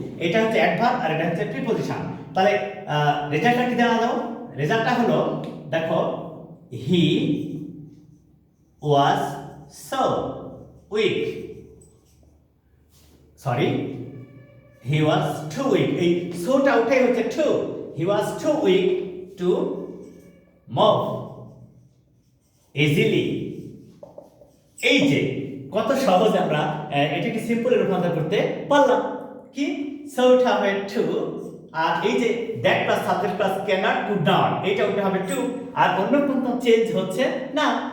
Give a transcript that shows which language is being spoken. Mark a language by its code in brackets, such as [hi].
[bn] এটা হচ্ছে অ্যাডভার্ব আর এটা হচ্ছে প্রিপজিশন। তাহলে রেজাল্টটা কি দেওয়া দাও? রেজাল্টটা হলো, দেখো, [en] He was so weak, sorry, he was too weak। [bn] এই সোটা উঠে হচ্ছে two. [en] he was too weak to move easily। [bn] এই যে কত সহজ আমরা এটাকে সিম্পলে রূপান্তর করতে পারলাম। কি? সোটা হবে টু, আর এই যে [en] that plus subject plus cannot could not, [bn] এটা উঠে হবে টু, আর অন্য কোনো চেঞ্জ হচ্ছে না।